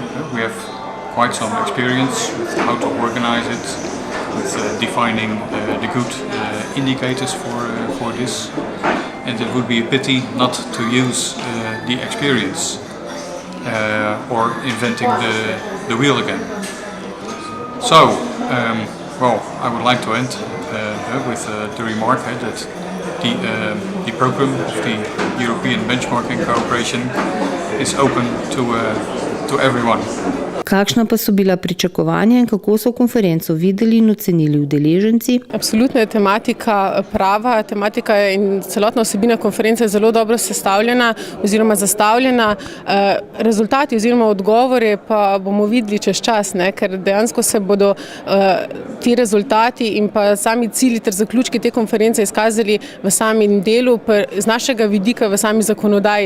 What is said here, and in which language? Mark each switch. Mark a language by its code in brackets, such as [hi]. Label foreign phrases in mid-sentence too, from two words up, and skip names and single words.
[en] We have quite some experience with how to organize it, with defining the good indicators for this, and it would be a pity not to use the experience or inventing the wheel again. So, I would like to end with the remark that the program of the European Benchmarking Cooperation is open to everyone. [sl] Kakšna pa so bila pričakovanja in kako so konferenco videli in ocenili udeleženci? Absolutno je tematika prava, tematika in celotna vsebina konference je zelo dobro sestavljena oziroma zastavljena. Rezultati oziroma odgovore pa bomo videli čez čas, ker dejansko se bodo ti rezultati in pa sami cilji ter zaključki te konference izkazali v samem delu, z našega vidika v sami zakonodaji.